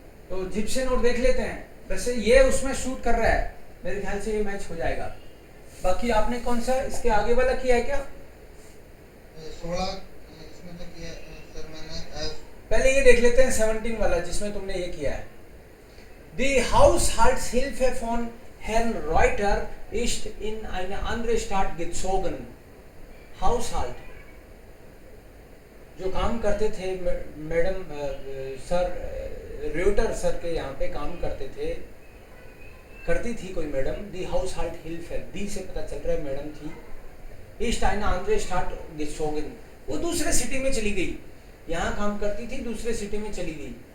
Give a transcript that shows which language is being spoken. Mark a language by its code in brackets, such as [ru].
[hi] तो जिप्सियन और देख लेते हैं, वैसे ये उसमें शूट कर रहा है, मेरे ख्याल से ये मैच हो जाएगा। बाकी आपने कौन सा इसके आगे वाला किया है क्या? 16 इसमें तो किया सर मैंने। पहले ये देख लेते हैं 17 वाला जिसमें तुमने ये किया है। [de] Die Haushaltshilfe von Herrn Reuter ist in eine andere Stadt gezogen। [hi] Haushalt जो काम करते थे मैडम सर र्यूटर सर के यहाँ पे काम करते थे, करती थी कोई मैडम, दी Haushaltshilfe, दी से पता चल रहा है मैडम थी। [de] ist eine andere Stadt gezogen, [hi] वो दूसरे सिटी में चली गई, यहाँ काम करती थी दूसरे सिटी में चली गई।